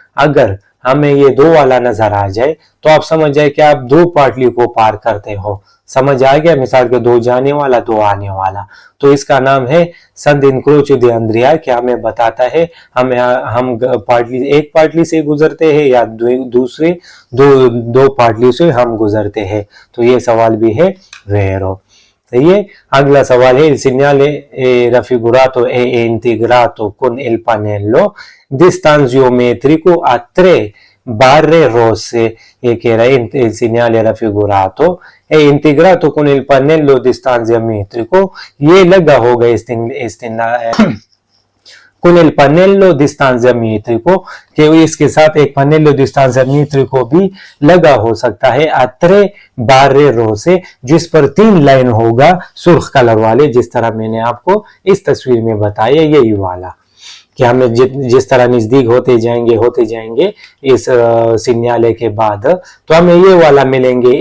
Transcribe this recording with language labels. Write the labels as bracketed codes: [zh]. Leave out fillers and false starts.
[hi] अगर हमें ये 2 वाला नजर आ जाए तो आप समझ जाए कि आप 2 पाटली को पार करते हो। समझ आ गया। मिसाल के 2 जाने वाला 2 आने वाला, तो इसका नाम है संत इंक्रोचो दी अंद्रिया कि हमें बताता है हम पाटली एक पाटली से गुजरते हैं या दूसरे 2 पाटली से हम गुजरते हैं। तो ये सवाल भी है वेरो। सही है। अगला सवाल है [it] il segnale raffigurato è integrato con il pannello distanziometrico a 3 barre rosse। [hi] ये कह रहा है [it] il segnale raffigurato è integrato con il pannello distanziometrico, [hi] ये लगा होगा [it] con il pannello distanziometrico [hi] कि इसके साथ एक pannello distanziometrico भी लगा हो सकता है [it] a 3 barre rosse, [hi] जिस पर 3 लाइन होगा सुर्ख कलर वाले, जिस तरह मैंने आपको इस तस्वीर में बताया, यही वाला कि हमें जिस तरह नजदीक होते जाएंगे इस सिग्नाले के बाद तो हमें ये वाला मिलेंगे।